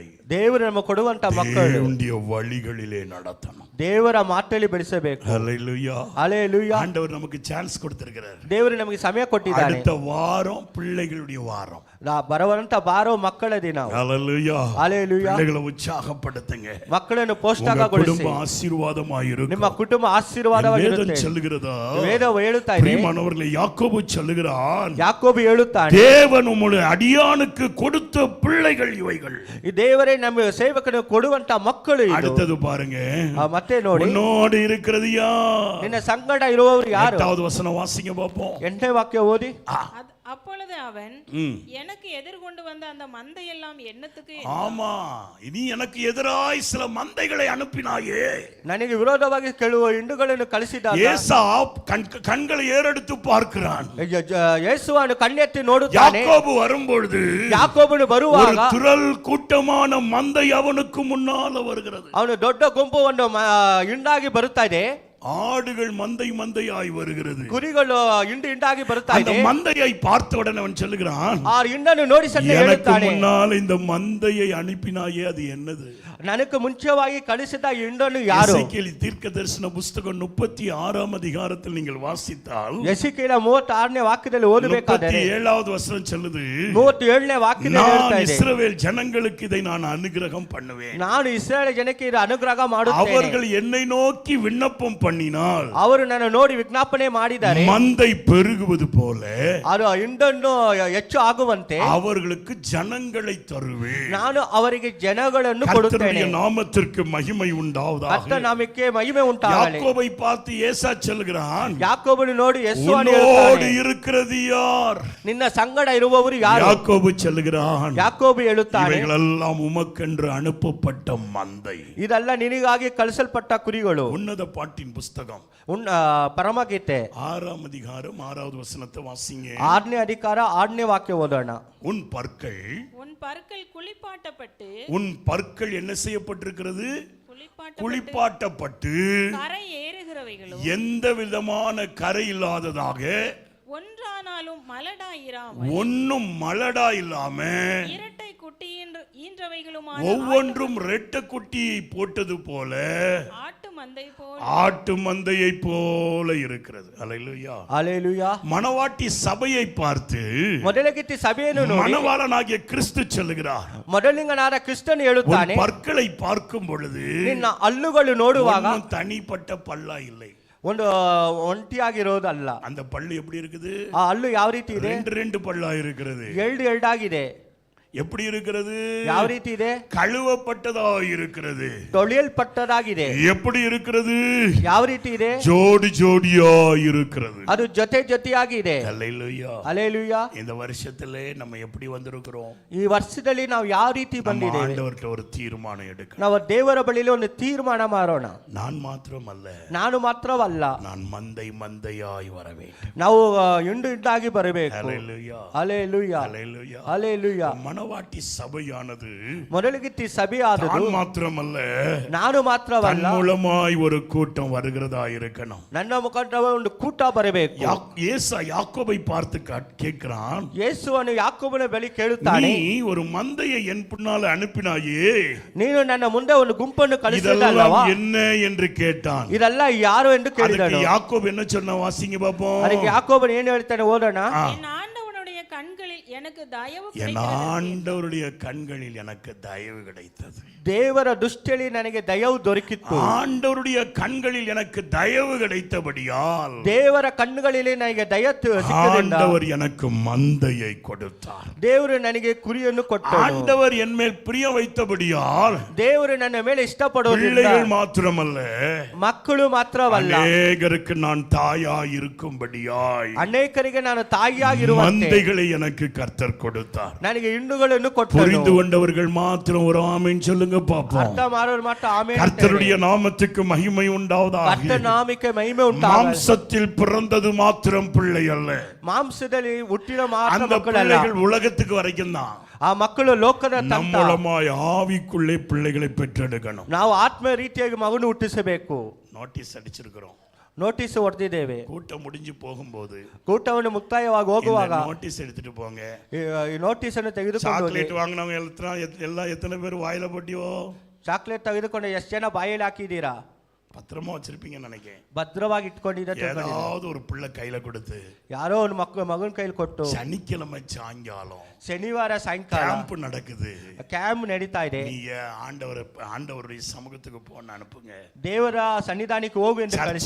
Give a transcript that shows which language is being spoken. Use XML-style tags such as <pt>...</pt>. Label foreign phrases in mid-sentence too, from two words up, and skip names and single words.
<kn>ದೇವರು ನಮಗೆ ಕೊಡುವಂತ ಮಕ್ಕಳು</kn> <ta>தேவனுடைய வழிகளிலே நடத்தணும்.</ta> <kn>ದೇವರ ಮಾತಲ್ಲಿ ಬೆಳೆಸಬೇಕು.</kn> <ta>ஹல்லேலூயா.</ta> <kn>ಹಲ್ಲೆಲೂಯಾ.</kn> <ta>ஆண்டவர் நமக்கு சான்ஸ் கொடுத்திருக்கிறார்.</ta> <kn>ದೇವರು ನಮಗೆ ಸಮಯ ಕೊಟ್ಟಿದ್ದಾನೆ.</kn> <ta>அடுத்த வாரம் பிள்ளைகளுடைய வாரம்.</ta> <kn>ಬರುವಂತ ಬಾರೋ ಮಕ್ಕಳ ದಿನ.</kn> <ta>ஹல்லேலூயா.</ta> <kn>ಹಲ್ಲೆಲೂಯಾ.</kn> <ta>பிள்ளைகளை உற்சாகப்படுத்துங்க.</ta> <kn>ಮಕ್ಕಳನ್ನು ಪೋಷಕಗೊಳಿಸಿ.</kn> <ta>குடும்ப ஆசீர்வாதமாயிருக்கும்.</ta> <kn>ನಿಮ್ಮ ಕುಟುಂಬ ಆಶೀರ್ವಾದವಾಗಿರುತ್ತೆ.</kn> <ta>வேதம் சொல்லுகிறதா?</ta> <kn>ವೇದವು ಹೇಳುತ್ತಾ ಇದೆ.</kn> <ta>பிரியமானவர்களே, யாக்கோபு சொல்லுகிறான்,</ta> <kn>ಯಾಕೋಬು ಹೇಳುತ್ತಾನೆ,</kn> <ta>தேவன் உம்முடைய அடியானுக்கு கொடுத்த பிள்ளைகள் இவைகள்.</ta> <kn>ಈ ದೇವರೇ ನಮ್ಮ ಸೇವಕನು ಕೊಡುವಂತ ಮಕ್ಕಳು ಇದು.</kn> <ta>அடுத்தது பாருங்க,</ta> <kn>ಮತ್ತೆ ನೋಡಿ,</kn> <ta>உன்னோடு இருக்கிறது யார்?</ta> <kn>ನಿನ್ನ ಸಂಗಡ ಇರುವವರು ಯಾರು?</kn> <ta>8வது வசனம் வாசிங்க பாப்போம்.</ta> <kn>8ನೇ ವಾಕ್ಯ ಓದಿ.</kn> <ta>அப்பொழுது அவன் எனக்கு எதிர்கொண்டு வந்த அந்த மந்தையெல்லாம் என்னத்துக்கு ஆமா இனி எனக்கு எதிராய் சில மந்தைகளை அனுப்பினாயே.</ta> <kn>ನನಗೆ ವಿರೋಧವಾಗಿ ಕೆಲವು ಹಿಂಡುಗಳನ್ನು ಕಳಿಸಿದಾಗ</kn> <ta>ஏசாப் கண்களை ஏறெடுத்து பார்க்கிறான்.</ta> <kn>ಯೇಸುವನ್ನು ಕಣ್ಣೆತ್ತಿ ನೋಡುತ್ತಾನೆ.</kn> <ta>யாக்கோபு வரும்பொழுது</ta> <kn>ಯಾಕೋಬನು</kn> <ta>ஒரு</ta> <kn>ಬರುವಾಗ</kn> <ta>திரள் கூட்டமான மந்தை அவனுக்கு முன்னால வருகிறது.</ta> <kn>ಅವನು ದೊಡ್ಡ ಗುಂಪು ಒಂದು ಹಿಂಡಾಗಿ ಬರುತ್ತಾ ಇದೆ.</kn> <ta>ஆடுகள் மந்தையாய் வருகிறது.</ta> <kn>ಕುರಿಗಳು ಹಿಂಡಾಗಿ ಬರುತ್ತಾ</kn> <ta>அந்த</ta> <kn>ಇದೆ.</kn> <ta>மந்தையை பார்த்த உடனே அவன் சொல்லுகிறான்,</ta> <kn>ಆ ಹಿಂಡನ್ನು ನೋಡಿ ಸಣ್ಣ</kn> <ta>எனக்கு</ta> <kn>ಹೇಳುತ್ತಾನೆ,</kn> <ta>முன்னால் இந்த மந்தையை அனுப்பினாயே அது என்னது?</ta> <kn>ನನಗೆ ಮುಂಚೆವಾಗಿ ಕಳಿಸಿದ ಹಿಂಡನ್ನು ಯಾರು?</kn> <ta>எசேக்கியேல் தீர்க்கதரிசன புத்தகம் 36ஆம் அதிகாரத்தில் நீங்கள் வாசித்தால்</ta> <kn>ಎಸೆಕಿಯೇಲ 36ನೇ ವಾಕ್ಯದಲ್ಲಿ ಓದಬೇಕಾದರೆ</kn> <ta>37வது வசனம் சொல்லுது,</ta> <kn>37ನೇ ವಾಕ್ಯದಲ್ಲಿ ಹೇಳ್ತಾ</kn> <ta>நான்</ta> <kn>ಇದೆ,</kn> <ta>இஸ்ரவேல் ஜனங்களுக்கு இதை நான் அனுகிரகம் பண்ணுவேன்.</ta> <kn>ನಾನು ಇಸ್ರಾಯೇಲ್ ಜನಕ್ಕೆ ಇದು ಅನುಗ್ರಹ ಮಾಡುತ್ತೇನೆ.</kn> <ta>அவர்கள் என்னை நோக்கி விண்ணப்பம் பண்ணினால்</ta> <kn>ಅವರು ನನ್ನ ನೋಡಿ ವಿಜ್ಞಾಪನೆ ಮಾಡಿದ್ದಾರೆ,</kn> <ta>மந்தை பெருகுவது போல</ta> <kn>ಅದು ಹಿಂಡನ್ನು ಹೆಚ್ಚು ಆಗುವಂತೆ</kn> <ta>அவர்களுக்கு ஜனங்களை தருவேன்.</ta> <kn>ನಾನು ಅವರಿಗೆ ಜನಗಳನ್ನು ಕೊಡುತ್ತೇನೆ.</kn> <ta>கர்த்தருடைய நாமத்திற்கு மகிமை உண்டாவதாக.</ta> <kn>ಕರ್ತನ ನಾಮಕ್ಕೆ ಮಹಿಮೆ ಉಂಟಾಗಲಿ.</kn> <ta>யாக்கோபை பார்த்து ஏசா சொல்கிறான்,</ta> <kn>ಯಾಕೋಬನು ನೋಡಿ ಯೇಸುವನ್ನು</kn> <ta>உன்னோடு</ta> <kn>ಹೇಳುತ್ತಾನೆ,</kn> <ta>இருக்கிறது யார்?</ta> <kn>ನಿನ್ನ ಸಂಗಡ ಇರುವವರು ಯಾರು?</kn> <ta>யாக்கோபு சொல்கிறான்,</ta> <kn>ಯಾಕೋಬು ಹೇಳುತ್ತಾನೆ,</kn> <ta>இவைகளெல்லாம் உமக்கென்று அனுப்பப்பட்ட மந்தை.</ta> <kn>ಇದೆಲ್ಲ ನಿನಗಾಗಿ ಕಳಿಸಲ್ಪಟ್ಟ ಕುರಿಗಳು.</kn> <ta>உன்னத பாட்டின் புஸ்தகம்</ta> <kn>ಪರಮಗೀತೆ</kn> <ta>6ஆம் அதிகாரம் 6வது வசனத்தை வாசிங்க.</ta> <kn>6ನೇ ಅಧಿಕಾರ 6ನೇ ವಾಕ್ಯ ಓದೋಣ.</kn> <ta>உன் பற்கள் குளிப்பாட்டப்பட்டு உன் பற்கள் என்ன செய்யப்பட்டிருக்கிறது? குளிப்பாட்டப்பட்டு குளிப்பாட்டப்பட்டு கரை ஏறுகிறவைகளும் எந்த விதமான கரை இல்லாததாக ஒன்றானாலும் மலடாயிராமல் ஒன்னும் மலடா இல்லாம இரட்டை குட்டி ஈன்றவைகளுமான ஒவ்வொன்றும் ரெட்டை குட்டியை போட்டது போல ஆட்டு மந்தையை போல இருக்கிறது. அல்லேலூயா அல்லேலூயா. மணவாட்டி சபையை பார்த்து</ta> <kn>ಮೊದಲಿಗಿತ್ತಿ ಸಭೆಯನ್ನು ನೋಡಿ</kn> <ta>மணவாளனாகிய கிறிஸ்து சொல்லுகிறார்,</ta> <kn>ಮೊದಲಿಂಗನಾದ ಕ್ರಿಸ್ತನು ಹೇಳುತ್ತಾನೆ,</kn> <ta>பற்களை பார்க்கும் பொழுது</ta> <kn>ನಿನ್ನ ಹಲ್ಲುಗಳು ನೋಡುವಾಗ</kn> <ta>தனிப்பட்ட பல்லா இல்லை,</ta> <kn>ಒಂದು ಒಂಟಿಯಾಗಿರೋದಲ್ಲ.</kn> <ta>அந்த பல்லு எப்படி இருக்குது?</ta> <kn>ಆ ಹಲ್ಲು ಯಾವ ರೀತಿ ಇದೆ?</kn> <ta>ரெண்டு பல்லா இருக்கிறது.</ta> <kn>ಎರಡಾಗಿದೆ.</kn> <ta>எப்படி இருக்கிறது?</ta> <kn>ಯಾವ ರೀತಿ ಇದೆ?</kn> <ta>கழுவப்பட்டதா இருக்கிறது.</ta> <kn>ತೊಳೆಯಲ್ಪಟ್ಟದಾಗಿದೆ.</kn> <ta>எப்படி இருக்கிறது?</ta> <kn>ಯಾವ ರೀತಿ ಇದೆ?</kn> <ta>ஜோடி ஜோடியா இருக்கிறது.</ta> <kn>ಅದು ಜೊತೆಯಾಗಿದೆ.</kn> <ta>அல்லேலூயா அல்லேலூயா. இந்த வருஷத்திலே நம்ம எப்படி வந்திருக்கிறோம்?</ta> <kn>ಈ ವರ್ಷದಲ್ಲಿ ನಾವು ಯಾವ ರೀತಿ ಬಂದಿದ್ದೇವೆ?</kn> <ta>ஆண்டவர்கிட்ட ஒரு தீர்மானம் எடுக்கணும்.</ta> <kn>ನಾವು ದೇವರ ಬಳಿಯಲ್ಲಿ ಒಂದು ತೀರ್ಮಾನ ಮಾಡೋಣ.</kn> <ta>நான் மாத்திரமல்ல,</ta> <kn>ನಾನು ಮಾತ್ರವಲ್ಲ,</kn> <ta>நான் மந்தையாய் வர வேண்டும்.</ta> <kn>ನಾವು ಹಿಂಡಾಗಿ ಬರಬೇಕು.</kn> <ta>அல்லேலூயா அல்லேலூயா அல்லேலூயா அல்லேலூயா. மணவாட்டி சபையானது</ta> <kn>ಮೊದಲಿಗಿತ್ತಿ ಸಭೆಯಾದದು</kn> <ta>தான் மாத்திரமல்ல,</ta> <kn>ನಾನು ಮಾತ್ರವಲ್ಲ,</kn> <ta>தன் மூலமாய் ஒரு கூட்டம் வருகிறதா இருக்கணும்.</ta> <kn>ನನ್ನ ಮುಖಾಂತರ ಒಂದು ಕೂಟ ಬರಬೇಕು.</kn> <ta>ஏசா யாக்கோபை பார்த்து கேட்கிறான்,</ta> <kn>ಯೇಸುವನ್ನು ಯಾಕೋಬನ ಬಳಿ ಕೇಳುತ್ತಾನೆ,</kn> <ta>நீ ஒரு மந்தையை என் பின்னால அனுப்பினாயே,</ta> <kn>ನೀನು ನನ್ನ ಮುಂದೆ ಒಂದು ಗುಂಪನ್ನು ಕಳಿಸಿದಲ್ಲವಾ?</kn> <ta>இதெல்லாம் என்ன என்று கேட்டான்.</ta> <kn>ಇದೆಲ್ಲ ಯಾರು ಎಂದು ಕೇಳಿದನು.</kn> <ta>யாக்கோபு என்ன சொன்ன? வாசிங்க பாப்போம்.</ta> <kn>ಅದಕ್ಕೆ ಯಾಕೋಬನು ಏನು ಹೇಳ್ತಾನೆ ಓದೋಣ.</kn> <ta>என் ஆண்டவருடைய கண்களில் எனக்கு தயவு கிடைத்தது.</ta> <kn>ದೇವರ ದೃಷ್ಟಿಯಲ್ಲಿ ನನಗೆ ದಯವು ದೊರಕಿತ್ತು.</kn> <ta>ஆண்டவருடைய கண்களில் எனக்கு தயவு கிடைத்தபடியால்</ta> <kn>ದೇವರ ಕಣ್ಣುಗಳಲ್ಲಿ ನನಗೆ ದಯ ಸಿಕ್ಕದಿಂದ</kn> <ta>ஆண்டவர் எனக்கு மந்தையை கொடுத்தார்.</ta> <kn>ದೇವರು ನನಗೆ ಕುರಿಯನ್ನು ಕೊಟ್ಟನು.</kn> <ta>ஆண்டவர் என் மேல் பிரியம் வைத்தபடியால்</ta> <kn>ದೇವರು ನನ್ನ ಮೇಲೆ ಇಷ್ಟಪಡುವುದಿಲ್ಲ.</kn> <ta>பிள்ளைகள் மாத்திரமல்ல,</ta> <kn>ಮಕ್ಕಳು ಮಾತ್ರವಲ್ಲ,</kn> <ta>அநேகருக்கு நான் தாயாய் இருக்கும்படியாய்</ta> <kn>ಅನೇಕರಿಗೆ ನಾನು ತಾಯಿಯಾಗಿರುವಂತೆ</kn> <ta>மந்தைகளை எனக்கு கர்த்தர் கொடுத்தார்.</ta> <kn>ನನಗೆ ಹಿಂಡುಗಳನ್ನು ಕೊಟ್ಟನು.</kn> <ta>புரிந்து கொண்டவர்கள் மாத்திரம் ஒரு ஆமென் சொல்லுங்க பாப்போம்.</ta> <kn>ಅರ್ಥ ಮಾಡೋರು ಮಾತ್ರ ಆಮೆನ್.</kn> <ta>கர்த்தருடைய நாமத்துக்கு மகிமை உண்டாவதாக.</ta> <kn>ಕರ್ತನ ನಾಮಕ್ಕೆ ಮಹಿಮೆ ಉಂಟಾಗಲಿ.</kn> <ta>மாம்சத்தில் பிறந்தது மாத்திரம் பிள்ளை அல்ல,</ta> <kn>ಮಾಂಸದಲ್ಲಿ ಹುಟ್ಟಿದ ಮಾತ್ರ</kn> <ta>அந்த</ta> <kn>ಮಕ್ಕಳಲ್ಲ,</kn> <ta>பிள்ளைகள் உலகத்துக்கு வரைக்கும் தான்.</ta> <kn>ಆ ಮಕ್ಕಳು ಲೋಕದ</kn> <ta>நம் மூலமாய் ஆவிக்குள்ளே பிள்ளைகளை பெற்றெடுக்கணும்.</ta> <kn>ನಾವು ಆತ್ಮ ರೀತಿಯಾಗಿ ಮಗನು ಹುಟ್ಟಿಸಬೇಕು.</kn> <ta>நோட்டீஸ் அடிச்சிருக்கிறோம்,</ta> <kn>ನೋಟಿಸ್ ಹೊಡೆದಿದ್ದೇವೆ.</kn> <ta>கூட்டம் முடிஞ்சு போகும்போது</ta> <kn>ಕೂಟವನ್ನು ಮುಕ್ತಾಯವಾಗಿ ಹೋಗುವಾಗ</kn> <ta>நோட்டீஸ் எடுத்துட்டு போங்க.</ta> <kn>ಈ ನೋಟಿಸ್ ಅನ್ನು ತೆಗೆದುಕೊಂಡು ಹೋಗಿ.</kn> <ta>சாக்லேட் வாங்கினவங்க எல்லாம் எத்தனை பேர் வாயில போட்டியோ?</ta> <kn>ಚಾಕ್ಲೇಟ್ ತೆಗೆದುಕೊಂಡು ಎಷ್ಟು ಜನ ಬಾಯಲ್ಲಿ ಹಾಕಿದ್ದೀರಾ?</kn> <ta>பத்திரமா வச்சிருப்பீங்கன்னு நினைக்கிறேன்.</ta> <kn>ಭದ್ರವಾಗಿ ಇಟ್ಕೊಂಡಿದ್ದ</kn> <ta>ஏதாவது ஒரு பிள்ளை கையில கொடுத்து</ta> <kn>ಯಾರೋ ಒಂದು ಮಗನ ಕೈಲಿ ಕೊಟ್ಟು</kn> <ta>சனிக்கிழமை சாயங்காலம்</ta> <kn>ಶನಿವಾರ ಸಾಯಂಕಾಲ</kn> <ta>கேம்ப் நடக்குது,</ta> <kn>ಕ್ಯಾಂಪ್ ನಡೀತಾ ಇದೆ,</kn> <ta>நீங்க ஆண்டவருடைய சமூகத்துக்கு போன்னு அனுப்புங்க,</ta> <kn>ದೇವರ ಸನ್ನಿಧಾನಕ್ಕೆ ಹೋಗು ಎಂದು ಕಳಿಸಿ,</kn>